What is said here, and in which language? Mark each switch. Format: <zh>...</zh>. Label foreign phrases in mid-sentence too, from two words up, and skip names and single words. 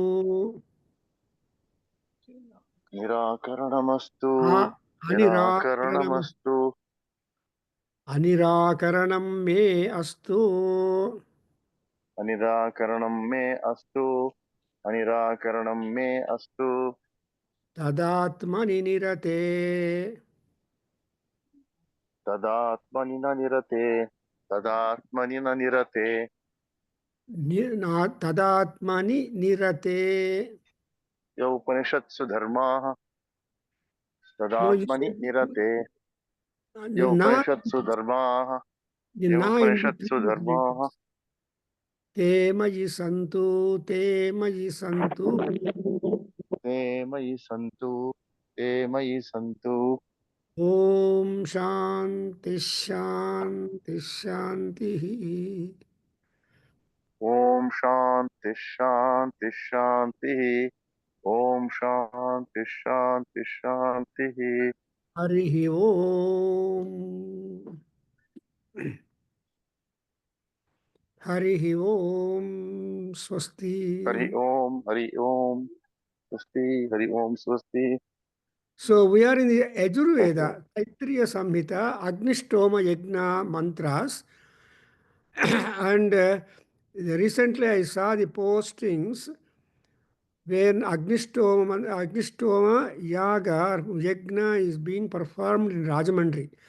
<sa>Nirakaranamastu. Anirakaranam. Nirakaranamastu. Anirakaranam me astu. Anirakaranam me astu. Anirakaranam me astu. Tadatmani nirate. Tadatmani na nirate. Tadatmani na nirate. Tadatmani nirate. Ya Upanishatsu dharmaha.</sa> <en>No, you</en> <sa>Tadatmani</sa> <en>said</en> <sa>nirate.</sa> <en>the</en> <sa>Ya na, Upanishatsu dharmaha.</sa> <en>the</en> <sa>Ya na in Upanishatsu</sa> <en>between is</en> <sa>dharmaha.</sa> <en>letters.</en> <sa>Te mayi santu, te mayi santu. Te mayi santu. Te mayi santu. Om Shanti Shanti Shanti. Om Shanti Shanti Shanti. Om Shanti Shanti Shanti. Harihi Om. Harihi Om. Swasti. Hari Om. Hari Om. Swasti. Hari Om. Swasti.</sa> <en>So we are in the Yajurveda, Taittiriya Samhita, Agnishtoma Yajna mantras. And recently I saw the postings when Agnishtoma Yaga or Yajna is being performed in Rajamandri.</en>